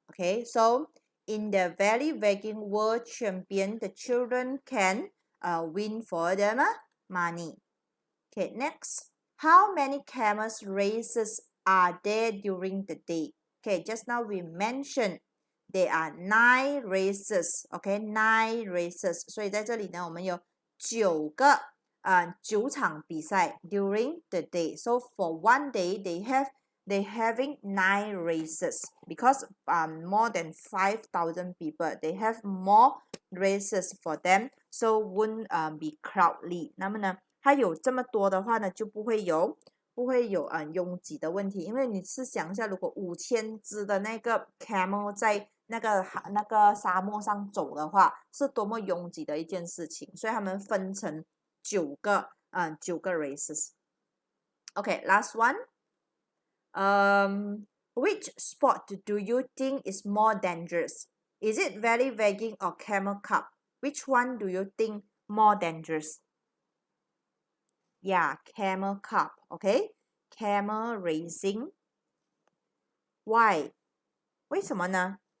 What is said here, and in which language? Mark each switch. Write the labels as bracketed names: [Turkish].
[English] Okay, so in the Valley Wagging World Champion, the children can win for them money. Okay, next. How many camels races are there during the day? Okay, just now we mentioned there are 9 races. Okay, 9 races. [Chinese] 所以在这里呢，我们有9场比赛 [English] during the day. So for one day, they having 9 races because more than 5,000 people. They have more races for them, so won't be crowdly. [Chinese] 那么呢？它有这么多的话呢，就不会有拥挤的问题，因为你试想一下，如果5000只的那个 camel 在那个沙漠上走的话，是多么拥挤的一件事情，所以他们分成9个 races。 [English] Okay, last one. Which sport do you think is more dangerous? Is it valley wagging or camel cup? Which one do you think more dangerous? Yeah, camel cup. Okay, camel racing. Why? [Chinese] 为什么呢？